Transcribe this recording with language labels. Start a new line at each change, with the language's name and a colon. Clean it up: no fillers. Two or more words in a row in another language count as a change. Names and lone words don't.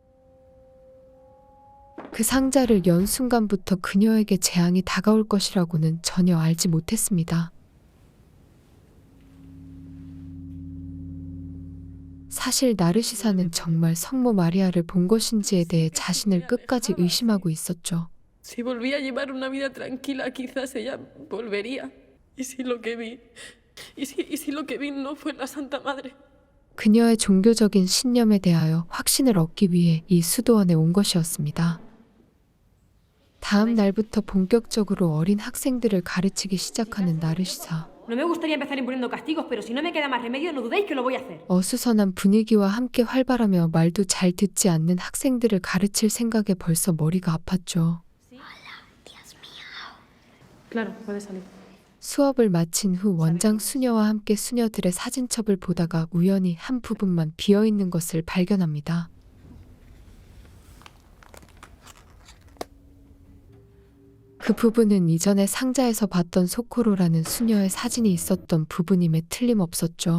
Korean: 그 상자를 연 순간부터 그녀에게 재앙이 다가올 것이라고는 전혀 알지 못했습니다. 사실 나르시사는 정말 성모 마리아를 본 것인지에 대해 자신을 끝까지 의심하고 있었죠.
Spanish: Si volvía a llevar una vida tranquila, quizás ella volvería. ¿Y si lo que vi? ¿Y si lo que vi no fue la Santa Madre?
Korean: 그녀의 종교적인 신념에 대하여 확신을 얻기 위해 이 수도원에 온 것이었습니다. 다음 날부터 본격적으로 어린 학생들을 가르치기 시작하는 나르시사.
Spanish: No me gustaría empezar imponiendo castigos, pero si no me queda más remedio, no dudéis que lo voy a hacer.
Korean: 어수선한 분위기와 함께 활발하며 말도 잘 듣지 않는 학생들을 가르칠 생각에 벌써 머리가 아팠죠.
Spanish: Claro, puede salir.
Korean: 수업을 마친 후 원장 수녀와 함께 수녀들의 사진첩을 보다가 우연히 한 부분만 비어있는 것을 발견합니다. 그 부분은 이전에 상자에서 봤던 소코로라는 수녀의 사진이 있었던 부분임에 틀림없었죠.